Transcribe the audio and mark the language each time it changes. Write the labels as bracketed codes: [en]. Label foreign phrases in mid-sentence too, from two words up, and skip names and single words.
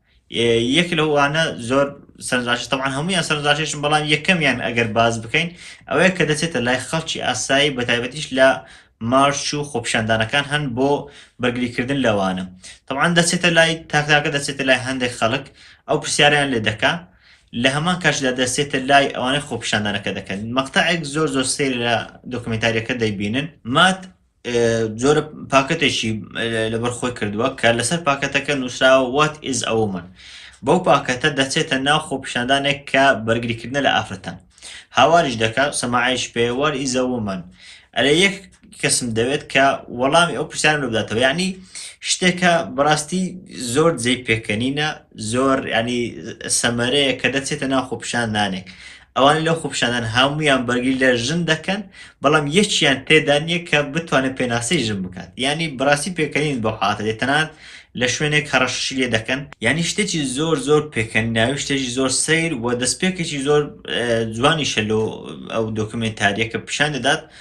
[ckb] یەک لەوانە زۆر سەرنجڕاکێش طبعا هەمویان سەرنجڕاکێشن بەڵام یەکەمیان ئەگەر باز بکەین ئەوەیە کە دەچێتە لای خەڵکی ئاسایی بەتایبەتیش لە مارش و خۆپیشاندانەکان هەن بۆ بەرگریکردن لەوانە طبعا دەچێتە لای تاکتاکە دەچێتە لای هەندێک خەڵک ئەو پرسیاریان لێ دەکا لە هەمان کاشدا دەچێتە لای ئەوانەی خۆپیشاندانەکە دەکەن مەقتەعێک زۆر زۆر سەیر لە دۆکمنتاریەکە دەیبینن مات زۆرە پاکەتێکی لەبەرخۆی کردووە کە لەسەر پاکەتەکە نووسراوە [en] what is a woman [ckb] بەو پاکەتە دەچێتە ناو خۆپیشاندانێک کە بەرگریکردنە لە ئافرەتان هاواریش دەکات سەماعیش پێ [en] what is a woman [ckb] ئەرێ یەک کەسم دەوێت کە وەڵامی ئەو پرسیارم لە بداتەوە یعنی شتێکە بەڕاستی زۆر جێی پێکەنینە زۆر ینی سەمەرەیە کە دەچێتە ناو خۆپیشاندانێک ئەوانی لەو خۆپیشاندان هەمویان بەرگری لە ژن دەکەن بەڵام یەکیان تێدا نییە کە بتوانێت پێناسەی ژن بکات ینی بەڕاستی پێکەنین بۆ حاتە دێتەنان لە شوێنێک هەڕەشی لێ دەکەن ینی شتێکی زۆر زۆر پێکەنیناوی شتێکی زۆر سیر و دەستپێکێکی زۆر جوانی شەلۆ ئەو دۆکمنتاریە کە پیشان دەدات